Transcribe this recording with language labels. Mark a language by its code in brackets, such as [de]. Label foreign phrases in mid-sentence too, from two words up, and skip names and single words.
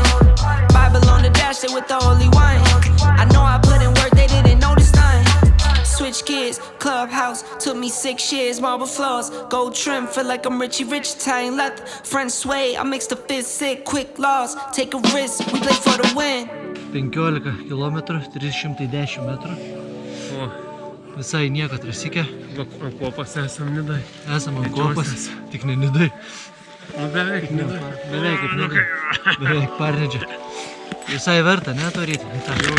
[en] Bible on the dash, they with the holy one. I know I put in work, they didn't notice none. Switch gears, clubhouse, took me 6 years. Marble floors, gold trim, feel like I'm Richie Rich, Italian leather. French suede, I mix the fist sick, quick laws, take a risk, we play for the win. [lt] 15 km, 310 metrų. Visai nieko trasikė. Ant kopas esam Nidai. Esam ant kopas, tik ne Nidai. Nu beveik Nidai. Beveik kaip Nidai. Beveik Parnidžio. Visai verta, ne, to ryti?